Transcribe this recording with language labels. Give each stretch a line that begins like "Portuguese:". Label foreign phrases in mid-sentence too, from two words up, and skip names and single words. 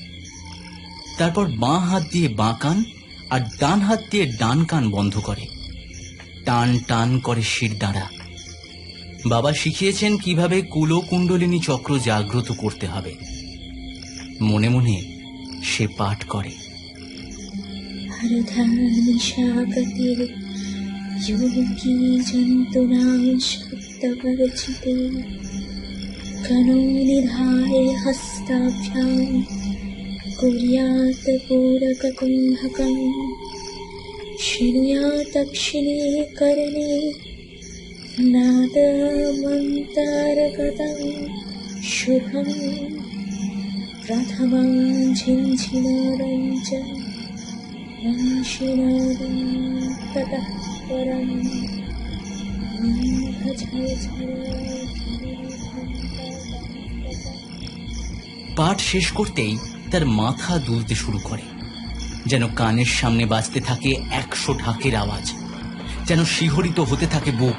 Bangla: তারপর বাঁ হাত দিয়ে বাঁ কান আর ডান হাত দিয়ে ডান কান বন্ধ করে, টান টান করে শির দাঁড়া। বাবা শিখিয়েছেন কিভাবে কুলকুণ্ডলিনী চক্র জাগ্রত করতে হবে। মনে মনে সে পাঠ করে,
Sanskrit: योगी जन्तूनां शब्दवर्जिते कनो निधाय हस्ताभ्यां कुर्यात् पूरककुम्भकं शृणुयात् दक्षिणे कर्णे नादमन्तर्गतं शुभं प्रथमं झिञ्झिनादं च वंशिनादं ततः परं
Bangla: পাঠ শেষ করতেই তার মাথা দুলতে শুরু করে, যেন কানের সামনে বাজতে থাকে 100 ঢাকের আওয়াজ, যেন শিহরিত হতে থাকে বুক।